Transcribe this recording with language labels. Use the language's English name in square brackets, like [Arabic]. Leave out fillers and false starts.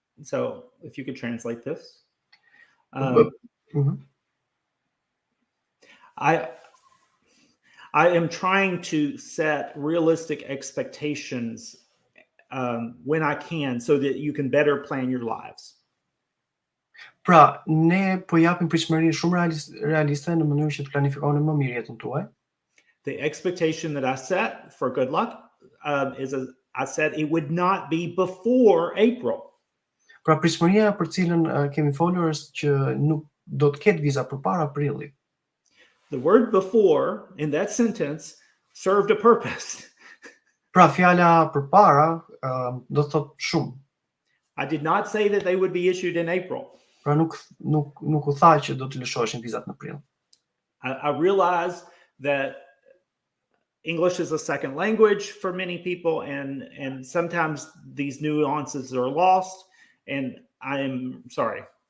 [English] So if you could translate this. I am trying to set realistic expectations when I can, so that you can better plan your lives. [Albanian] Pra, ne po japim pritshmëri shumë realiste në mënyrë që të planifikoni më mirë jetën tuaj. [English] The expectation that I set for good luck is I said it would not be before April. [Albanian] Pra, pritshmëria për cilën kemi folur është që nuk do të ketë viza përpara prillit. [English] The word before in that sentence served a purpose. [Albanian] Pra, fjala përpara do të thotë shumë. [English] I did not say that they would be issued in April. [Albanian] Pra nuk u tha që do të lëshoheshin vizat në prill. [English] I realize that English is a second language for many people, and sometimes these nuances are lost, and I am sorry.